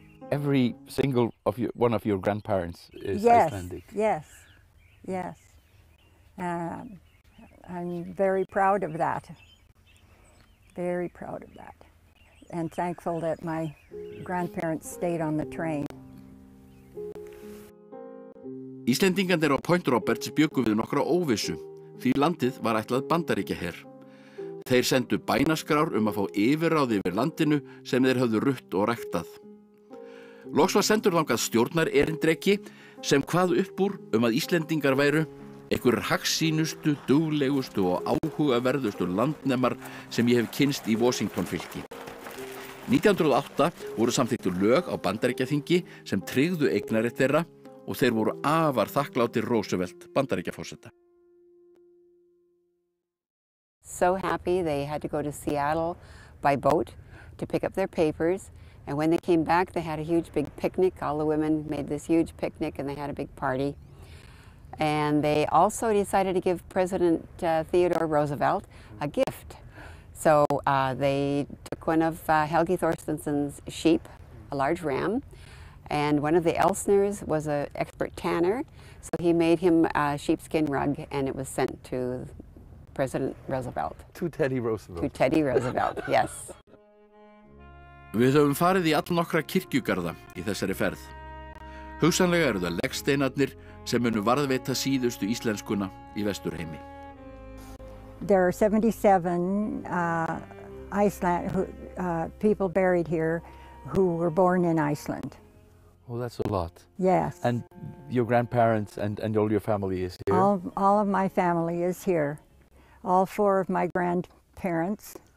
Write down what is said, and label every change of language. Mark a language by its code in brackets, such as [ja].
[en] Every single one of your grandparents is Icelandic. Yes, yes. I'm very proud of that. Very proud of that. And thankful that my grandparents stayed on the train. [is] Íslendingarnir á Point Roberts bjuggu við nokkra óvissu, því landið var ætlað Bandaríkjaher. Þeir sendu bænaskrár að fá yfirráð yfir landinu sem þeir höfðu rutt og ræktað. Loks var sendur þangað stjórnarerindreki sem kvað upp úr að Íslendingar væru einhverjir hagsýnustu, duglegustu og áhugaverðustu landnemar sem ég hef kynnst í Washington-fylki. 1908 voru samþykktu lög á Bandaríkjaþingi sem tryggðu eignarrétt þeirra og þeir voru afar þakklátir Roosevelt Bandaríkjaforseta. [en] So happy they had to go to Seattle by boat to pick up their papers. And when they came back, they had a huge big picnic. All the women made this huge picnic and they had a big party. And they also decided to give President Theodore Roosevelt a gift. So they took one of Helgi Thorsteinson's sheep, a large ram, and one of the Elsners was an expert tanner. So he made him a sheepskin rug, and it was sent to President Roosevelt. To Teddy Roosevelt. To Teddy Roosevelt, yes. [is] Við höfum farið í allnokkra kirkjugarða í þessari ferð. Hugsanlega eru það legsteinarnir sem munu varðveita síðustu íslenskuna í Vesturheimi. [en] There are 77 people buried here who were born in Iceland. Oh, that's a lot. Yes. And your grandparents and all your family is here? All of my family is here. All four of my grandparents.